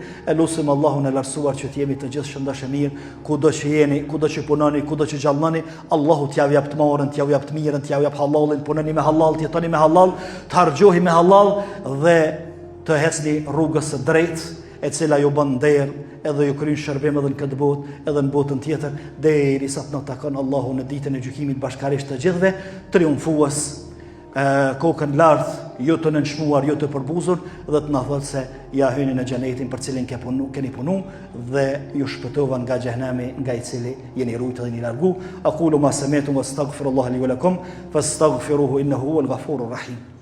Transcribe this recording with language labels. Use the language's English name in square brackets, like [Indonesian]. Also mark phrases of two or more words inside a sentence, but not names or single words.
[Albanian] E lutim Allahun e lartësuar që të jemi të gjithë shëndosh e mirë, kudo që jeni, kudo që punoni, kudo që gjallëni, Allahu t'ja jap të marrën, t'ja jap të mirën, t'ja jap halalin, punoni me halal, t'jetoni me halal, të harxhohi me halal dhe të hesni rrugës së drejtë, e cila ju bën nder edhe ju kryen shërbim edhe në këtë botë edhe në botën tjetër, derisa të na takon Allahu në ditën e gjykimit bashkarisht të gjithëve, triumfues, kokën lart, ju të nënshmuar, ju të përbuzur, dhe të na thotë se ja hyni në xhenetin për cilin keni punu dhe ju shpëtova nga xhehenami, nga i cili jeni rujtë dhe jeni largu. [Arabic] أقول ما سمعتم وأستغفر الله لي ولكم فاستغفروه إنه هو الغفور الرحيم.